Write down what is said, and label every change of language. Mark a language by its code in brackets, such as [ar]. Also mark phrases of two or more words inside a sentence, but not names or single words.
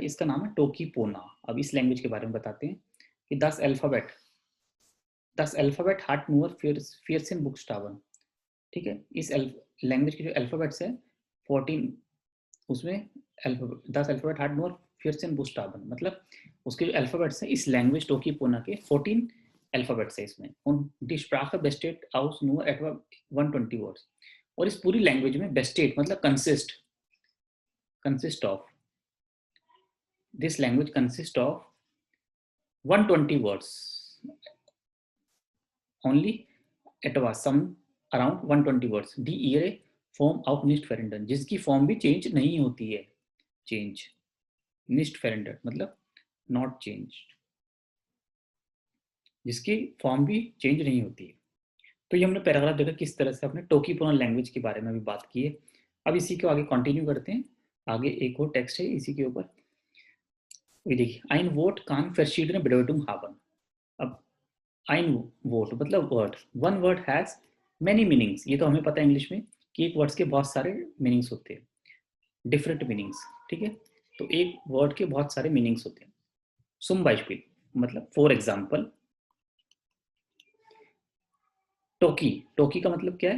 [hi] इसका नाम है टोकी पोना. अब इस लैंग्वेज के बारे में बताते हैं कि [de] Das Alphabet hat nur 14 Buchstaben. [hi] ठीक है, इस लैंग्वेज के जो अल्फाबेट्स है 14, उसमें [de] Das Alphabet hat nur 14 Buchstaben, [hi] मतलब उसके जो अल्फाबेट्स है इस लैंग्वेज टोकी पोना के 14 अल्फाबेट्स है इसमें. [de] Und die Sprache besteht aus nur etwa 120 words. [hi] और इस पूरी लैंग्वेज में बेस्टेट मतलब [en] consist of, this language consist of 120 words only, etwa some around 120 words. [de] Die ihre Form auch nicht verändern, [hi] जिसकी फॉर्म भी चेंज नहीं होती है. चेंज, [de] nicht verändert [hi] मतलब [en] not change, [hi] जिसकी फॉर्म भी चेंज नहीं होती है. तो ये हमने पैराग्राफ देखा किस तरह से अपने टोकी पोना लैंग्वेज के बारे में भी बात की है. अब इसी को आगे कंटिन्यू करते हैं. आगे एक और टेक्स्ट है इसी के ऊपर. ये देखिए, [de] ein Wort kann verschiedene Bedeutung haben. [hi] अब [de] ein Wort [hi] मतलब वर्ड, [en] one word has many meanings. [hi] ये तो हमें पता है इंग्लिश में कि एक वर्ड्स के बहुत सारे मीनिंग्स होते हैं, [en] different meanings. [hi] ठीक है, तो एक वर्ड के बहुत सारे मीनिंग्स होते हैं. [de] Zum Beispiel [hi] मतलब [en] for example, [hi] टोकी, टोकी का मतलब क्या है?